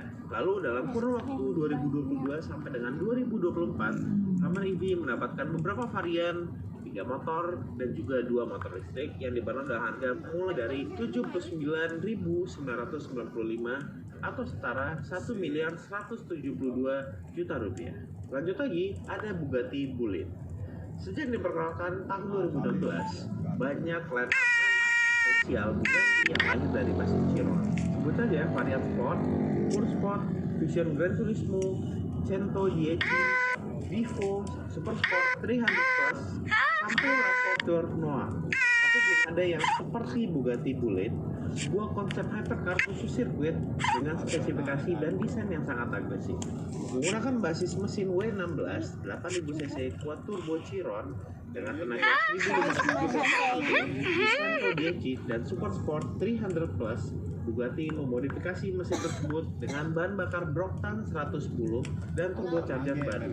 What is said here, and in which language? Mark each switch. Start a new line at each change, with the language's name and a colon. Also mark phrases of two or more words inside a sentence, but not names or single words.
Indonesian: Lalu dalam kurun waktu 2022 sampai dengan 2024, Hummer EV mendapatkan beberapa varian 3 motor dan juga 2 motor listrik yang dibanderol dengan harga mulai dari 79.995 atau setara 1.172 juta rupiah. Lanjut lagi, ada Bugatti Bullitt. Sejak diperkenalkan tahun 2016, banyak line spesial Bugatti yang lahir dari basis Chiron. Sebut saja varian Sport, Pure Sport, Vision Gran Turismo, Cento GT, Vivo, Super Sport 300 Plus, sampai Raptor Noir. Tapi belum ada yang seperti Bugatti Bullitt, sebuah konsep hypercar khusus sirkuit dengan spesifikasi dan desain yang sangat agresif. Menggunakan basis mesin W16 8000 cc
English: quad turbo
Indonesian: Chiron dengan tenaga 1500 cc, Cento GT dan Super Sport 300 Plus, Bugatti memodifikasi mesin tersebut dengan bahan bakar Broctan 110 dan turbocharger baru.